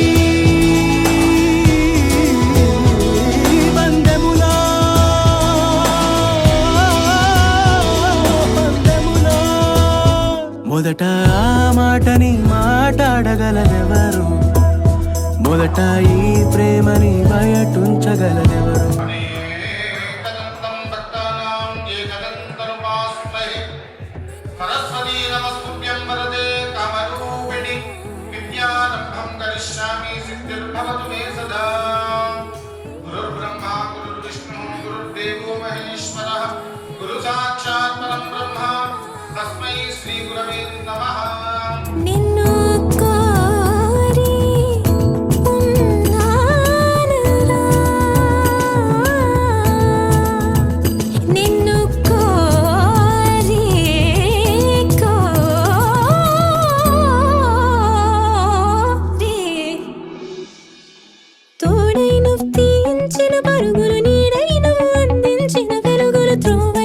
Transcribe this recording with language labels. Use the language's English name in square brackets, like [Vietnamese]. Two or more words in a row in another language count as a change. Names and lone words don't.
[Telugu] పందెములో మొదట ఆ మాటని మాట్లాడగలదెవరు మొదట ఈ ప్రేమని బయటుంచగలదెవరు [Sanskrit] सरस्वती नमस्तुभ्यं वरदे कामरूपिणि विद्यारम्भं करिष्यामि सिद्धिर्भवतु मे सदा गुरुर्ब्रह्मा गुरुर्विष्णुः गुरुर्देवो महेश्वरः गुरुसाक्षात् परं ब्रह्म तस्मै श्रीगुरवे नमः [Telugu] నిన్ను కోరి ఉన్నానురా నిన్ను కోరి తోడై నువ్వు తీయించిన పరుగులు నీడై నువ్వు అందించిన వెలుగులు త్రోవై